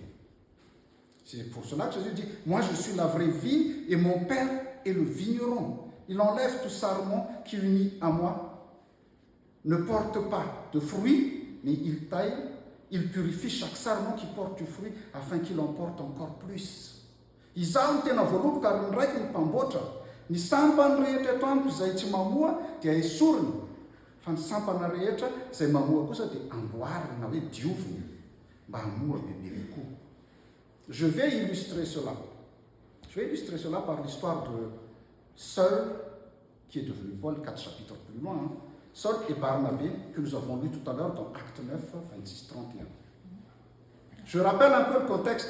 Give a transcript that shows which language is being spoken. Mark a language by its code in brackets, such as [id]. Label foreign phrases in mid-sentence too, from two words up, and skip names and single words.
[fr] C'est pour cela que Jésus dit, moi je suis la vraie vigne et mon Père est le vigneron. Il enlève tout sarment qui unit à moi, ne porte pas de fruits, mais il taille, il purifie chaque sarment qui porte du fruit afin qu'il en porte encore plus. [mg] Izao no tena voaloboka ary ny raiky ny mpamboatra Ny sampany rehetra eto amiko izay tsy mamoa dia esoriny, fa ny sampana rehetra izay mamoa kosa dia amboarina na hoe dioviny mba hamoa bebe kokoa. [fr] Je vais illustrer cela. Je vais illustrer cela par l'histoire de Saul, qui est devenu Paul, 4 chapitres plus loin. Hein. Saul et Barnabé, que nous avons lu tout à l'heure dans Acte 9, 26, 31. Je rappelle un peu le contexte.